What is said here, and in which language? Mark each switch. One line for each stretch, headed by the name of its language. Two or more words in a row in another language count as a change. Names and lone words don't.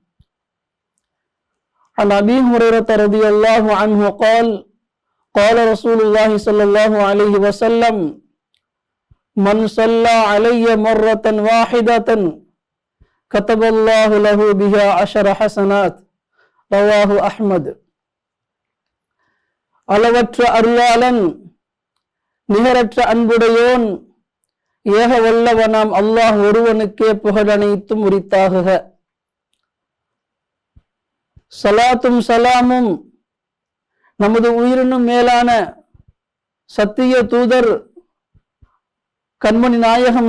Arabic: عن أبي هريرة رضي الله عنه قال: قال رسول الله صلى الله عليه وسلم: من صلى علي مرة واحدة كتب الله له بها 10 حسنات. رواه أحمد.
Tamil: அளவற்ற அருளாளன் நிகரற்ற அன்புடையோன் ஏக வல்லவனாம் அல்லாஹ் ஒருவனுக்கே புகழனைத்தும் உரித்தாகுக. சலாத்தும் சலாமும் நமது உயிரினும் மேலான சத்திய தூதர் கண்மணி நாயகம்